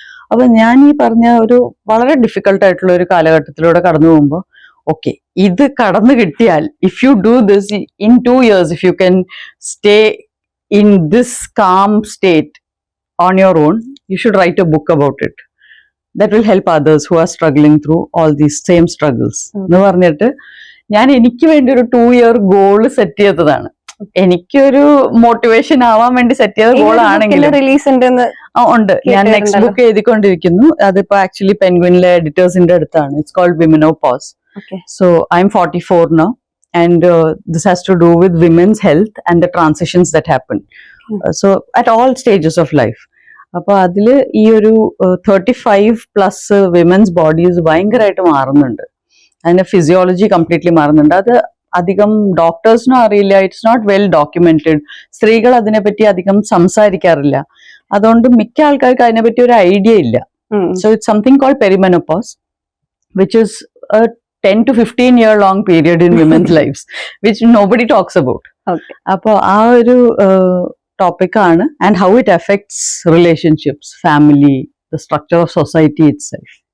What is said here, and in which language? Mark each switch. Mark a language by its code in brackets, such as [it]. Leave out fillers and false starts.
[ml] അപ്പൊ ഞാൻ ഈ പറഞ്ഞ ഒരു വളരെ ഡിഫിക്കൽട്ട് ആയിട്ടുള്ള ഒരു കാലഘട്ടത്തിലൂടെ കടന്നു പോകുമ്പോൾ ഓക്കെ, ഇത് കടന്നു കിട്ടിയാൽ [en] If you do this in 2 years, if you can stay in this calm state on your own, you should write a book about it. That will help others who are struggling through all these same struggles. [ml] എന്ന് പറഞ്ഞിട്ട് ഞാൻ എനിക്ക് വേണ്ടി ഒരു 2-year goal set ചെയ്തതാണ്. എനിക്കൊരു motivation ആവാൻ വേണ്ടി സെറ്റ് ചെയ്ത ഗോൾ ആണെങ്കിലും ഉണ്ട്. ഞാൻ നെക്സ്റ്റ് ബുക്ക് എഴുതിക്കൊണ്ടിരിക്കുന്നു. അതിപ്പോ ആക്ച്വലി പെൻഗ്വിനിലെ എഡിറ്റേഴ്സിന്റെ അടുത്താണ്. [en] It's called womenopause. So I am 44 now and this has to do with women's health and the transitions that happen. So at all stages of life. [ml] അപ്പൊ അതില് ഈ ഒരു 35+ വിമൻസ് ബോഡീസ് ഭയങ്കരമായിട്ട് മാറുന്നുണ്ട്. അതിന്റെ ഫിസിയോളജി കംപ്ലീറ്റ്ലി മാറുന്നുണ്ട്. അത് അധികം ഡോക്ടേഴ്സിനും അറിയില്ല. [en] It's not well documented. [ml] സ്ത്രീകൾ അതിനെപ്പറ്റി അധികം സംസാരിക്കാറില്ല. അതുകൊണ്ട് മിക്ക ആൾക്കാർക്ക് അതിനെപ്പറ്റി ഒരു ഐഡിയ ഇല്ല. [en] So it's something called perimenopause, which is a 10 to 15 year long period in women's lives, which nobody talks about. [ml] അപ്പോൾ ആ ഒരു ടോപ്പിക്കാണ്, [en] And how it affects relationships, family, the structure of society itself.